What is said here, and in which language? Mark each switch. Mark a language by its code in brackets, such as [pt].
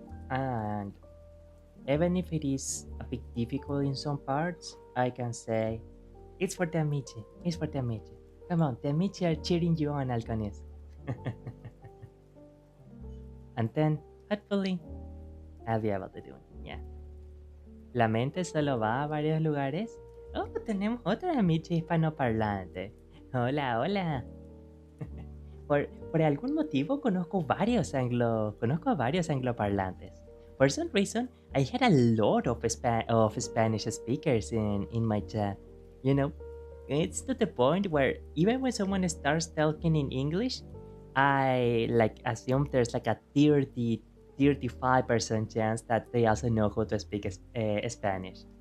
[en] And even if it is a bit difficult in some parts, I can say, it's for the Michi, it's for the Michi. Come on, the Michi are cheering you on, Alcones. And then, hopefully, I'll be able to do it. Yeah. [es] La mente solo va a varios lugares. Oh, tenemos otra Michi hispanoparlante. Hola, hola. Por algún motivo conozco a varios angloparlantes. [en] For some reason, I had a lot of Spanish speakers in my chat. You know, it's to the point where even when someone starts talking in English, I like assume there's like a 35% chance that they also know how to speak Spanish.